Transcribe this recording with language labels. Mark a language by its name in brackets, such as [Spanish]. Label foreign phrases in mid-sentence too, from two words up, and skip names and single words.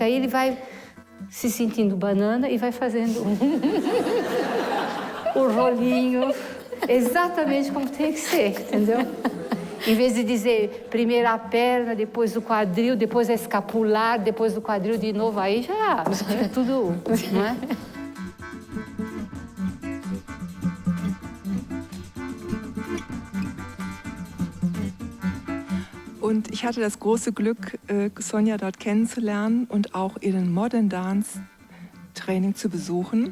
[Portuguese] Aí ele vai se sentindo banana e vai fazendo o rolinho exatamente como tem que ser, entendeu? Em vez de dizer primeiro a perna, depois o quadril, depois a escapular, depois do quadril de novo, aí já fica tudo, não é? [German] Und ich hatte das große Glück, Sonja dort kennenzulernen und auch ihren [English] Modern Dance Training [German] zu besuchen.